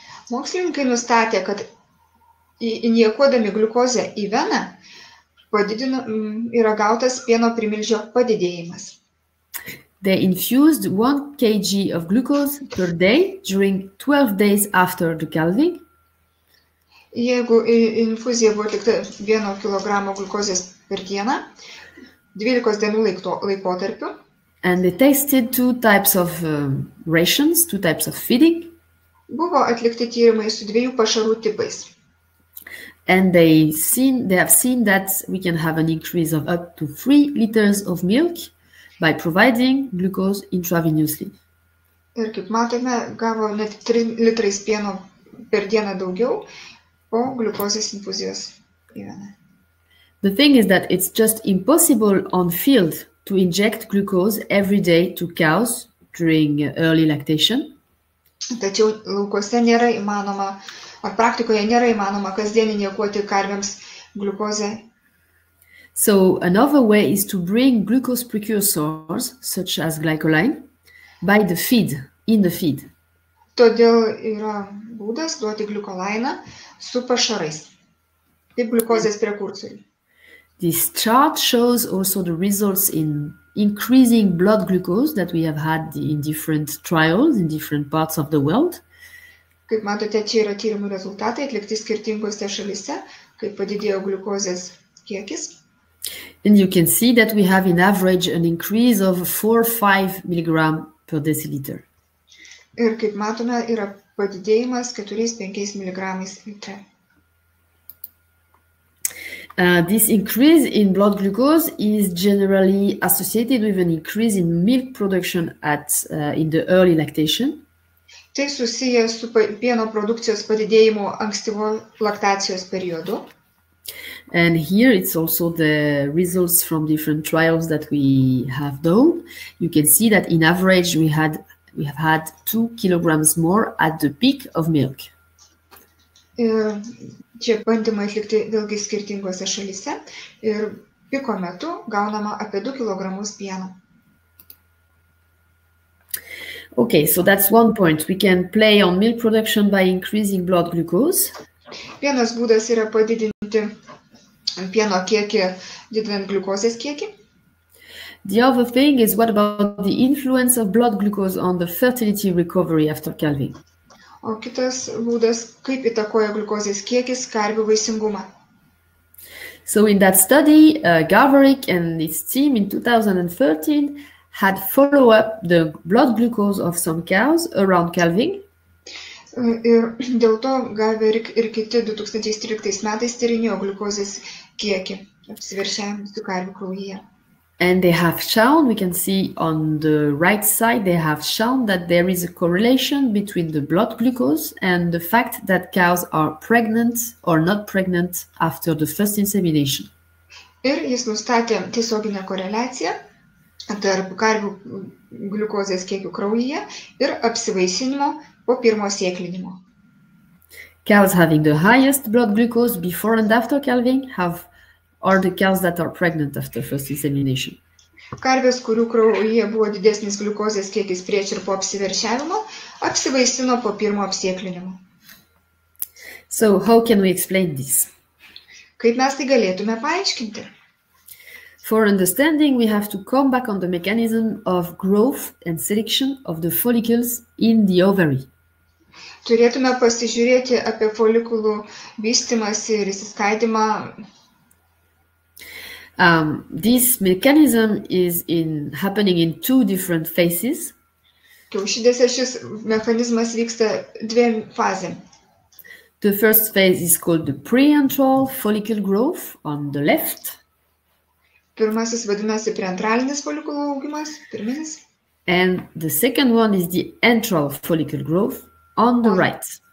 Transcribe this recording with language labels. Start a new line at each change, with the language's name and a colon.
Lithuanian: Mokslininkai nustatė, kad injekuodami gliukozę į veną yra gautas pieno primilžio padidėjimas.
English: They infused 1 kg of glucose per day during 12 days after the calving.
Lithuanian: Jeigu infuzija buvo atlikta 1 kg gliukozės per dieną, 12 dienų laikotarpiu.
English: And they tested 2 types of rations, 2 types of feeding.
Lithuanian: Buvo atlikti tyrimai su 2 pašarų tipais.
English: And they have seen that we can have an increase of up to 3 liters of milk by providing glucose intravenously.
Lithuanian: Ir kaip matome, gavo net 3 litrais pieno per dieną daugiau po gliukozės infuzijos į veną.
English: The thing is that it's just impossible on field to inject glucose every day to cows during early lactation.
Lithuanian: Tačiau laukuose nėra įmanoma, ar praktikoje nėra įmanoma kasdien injekuoti karvėms gliukozę.
English: So another way is to bring glucose precursors, such as glycoline, by the feed, in the feed.
Lithuanian: Todėl yra būdas duoti gliukolainą su pašarais, kaip gliukozės prekursoriai.
English: This chart shows also the results in increasing blood glucose that we have had in different trials in different parts of the world.
Lithuanian: Kaip matote, čia yra tyrimų rezultatai atlikti skirtingose šalyse, kaip padidėjo gliukozės kiekis.
English: And you can see that we have in average an increase of 4-5 milligram per deciliter.
Lithuanian: Ir kaip matome, yra padidėjimas 4-5 mg litre.
English: This increase in blood glucose is generally associated with an increase in milk production in the early lactation.
Lithuanian: Tai susiję su pieno produkcijos padidėjimu ankstyvo laktacijos periodu.
English: And here it's also the results from different trials that we have done. You can see that in average we have had 2 kilograms more at the peak of milk.
Lithuanian: Ir čia bandymai atlikti vėlgi skirtingose šalyse ir piko metu gaunama apie 2 kilogramus pieno.
English: Okay, so that's one point. We can play on milk production by increasing blood glucose.
Lithuanian: Vienas būdas yra padidinti pieno kiekį, didinant gliukozės kiekį.
English: The other thing is, what about the influence of blood glucose on the fertility recovery after calving?
Lithuanian: O kitas būdas, kaip įtakoja gliukozės kiekis karvių vaisingumą.
English: So in that study, Garverick and his team in 2013 had follow up the blood glucose of some cows around calving.
Lithuanian: Ir dėl to Garverick ir kiti 2013 metais tyrinėjo gliukozės kiekį apsiveršiavusių karvių kraujyje.
English: And they have shown, we can see on the right side, they have shown that there is a correlation between the blood glucose and the fact that cows are pregnant or not pregnant after the first insemination.
Lithuanian: Ir jis nustatė tiesioginę koreliaciją tarp karvių gliukozės kiekių kraujyje ir apsivaisinimo po pirmo sėklinimo.
English: Cows having the highest blood glucose before and after calving are the cows that are pregnant after first insemination.
Lithuanian: Karvės, kurių kraujyje buvo didesnis gliukozės kiekis prieš ir po apsiveršiavimo, apsivaisino po pirmo apsėklinimo.
English: So how can we explain this?
Lithuanian: Kaip mes tai galėtume paaiškinti?
English: For understanding, we have to come back on the mechanism of growth and selection of the follicles in the ovary.
Lithuanian: Turėtume pasižiūrėti apie folikulų vystymąsi ir įsiskaidymą.
English: This mechanism is happening in 2 different phases.
Lithuanian: Kiaušidėse šis mechanizmas vyksta dviem fazėm.
English: The first phase is called the preantral follicle growth on the left.
Lithuanian: Pirmasis vadinasi preantralinis folikulų augimas, pirminis.
English: And the second one is the antral follicle growth on the right.